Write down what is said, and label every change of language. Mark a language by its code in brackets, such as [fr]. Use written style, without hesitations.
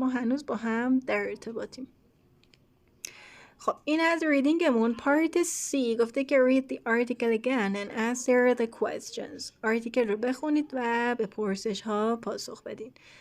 [fa] ما هنوز با هم در ارتباطیم. خب این از ریدینگمون. [en] Part C گفته که read the article again and answer the questions. [fa] آرتیکل رو بخونید و به پرسش ها پاسخ بدین.